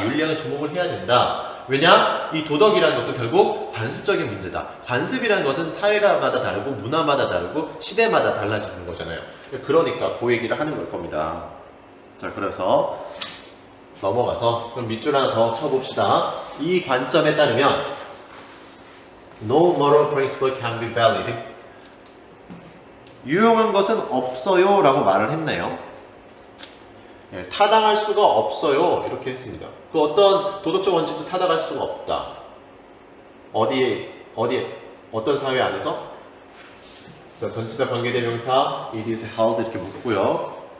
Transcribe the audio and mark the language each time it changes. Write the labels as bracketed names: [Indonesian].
[Korean] 윤리학은 주목을 해야 된다. 왜냐? 이 도덕이라는 것도 결국 관습적인 문제다. 관습이라는 것은 사회마다 다르고 문화마다 다르고 시대마다 달라지는 거잖아요. 그러니까 그 얘기를 하는 걸 겁니다. 자, 그래서 넘어가서 그럼 밑줄 하나 더 쳐봅시다. 이 관점에 따르면 [English] No moral principle can be valid. [Korean] 유용한 것은 없어요 라고 말을 했네요. 타당할 수가 없어요 이렇게 했습니다. 그 어떤 도덕적 원칙도 타당할 수가 없다. 어디에 어떤 사회 안에서? 자, 전치사 관계대명사 [English] it is held [Korean] 이렇게 묻고요.